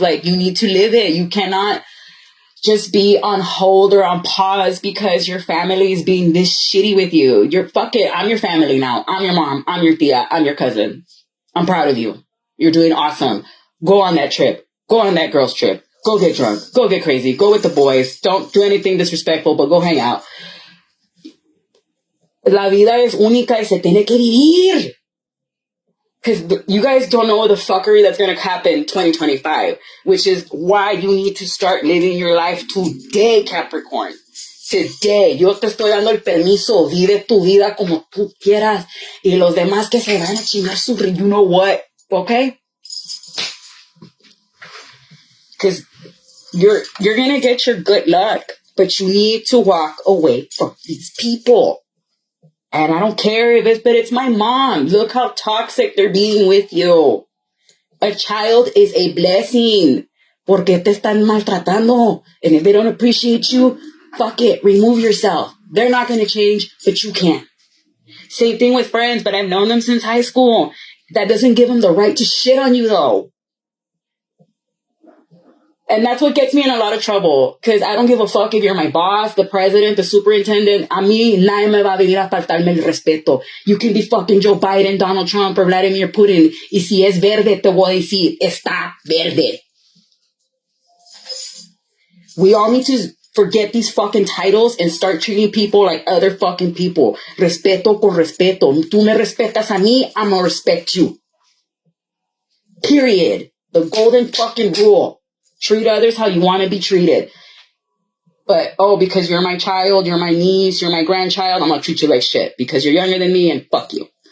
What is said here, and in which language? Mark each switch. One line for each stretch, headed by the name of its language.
English: Like, you need to live it. You cannot just be on hold or on pause because your family is being this shitty with you. Fuck it. I'm your family now. I'm your mom. I'm your tia. I'm your cousin. I'm proud of you. You're doing awesome. Go on that trip. Go on that girl's trip. Go get drunk. Go get crazy. Go with the boys. Don't do anything disrespectful, but go hang out.
Spanish: La vida es única y se tiene que vivir.
English: Because you guys don't know the fuckery that's going to happen 2025, which is why you need to start living your life today, Capricorn. Today.
Spanish: Yo te estoy dando el permiso. Vive tu vida como tú quieras. Y los demás que se van a chingar su...
English: You know what? Okay? Because you're going to get your good luck, but you need to walk away from these people. And I don't care if it's my mom. Look how toxic they're being with you. A child is a blessing.
Spanish: ¿Por qué te están maltratando?
English: And if they don't appreciate you, fuck it. Remove yourself. They're not going to change, but you can. Same thing with friends, but I've known them since high school. That doesn't give them the right to shit on you, though. And that's what gets me in a lot of trouble. Because I don't give a fuck if you're my boss, the president, the superintendent.
Spanish: A mí nadie me va a venir a faltarme el respeto.
English: You can be fucking Joe Biden, Donald Trump, or Vladimir Putin.
Spanish: Y si es verde, te voy a decir, está verde.
English: We all need to forget these fucking titles and start treating people like other fucking people.
Spanish: Respeto por respeto. Tú me respetas a mí,
English: I'm gonna respect you. Period. The golden fucking rule. Treat others how you want to be treated. But, because you're my child, you're my niece, you're my grandchild, I'm going to treat you like shit because you're younger than me and fuck you.